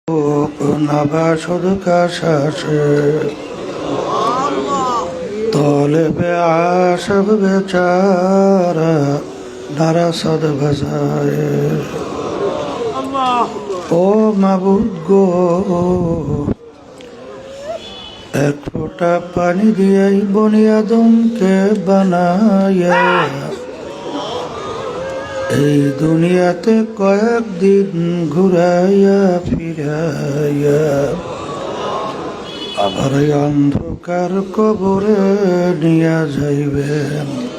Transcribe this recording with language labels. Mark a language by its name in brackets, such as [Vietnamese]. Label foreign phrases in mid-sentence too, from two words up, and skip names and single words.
[Persian] نباشد کشش طالب عاشق بیچاره نرسد به ظاهر [Bangla] ও মাবুদ গো এক ফোঁটা পানি দিয়েই বনি আদমকে বানায়া এই দুনিয়াতে কয়েকদিন ঘুরাইয়া ফিরাইয়া আবার এই অন্ধকার কবরে নিয়ে যাইবেন।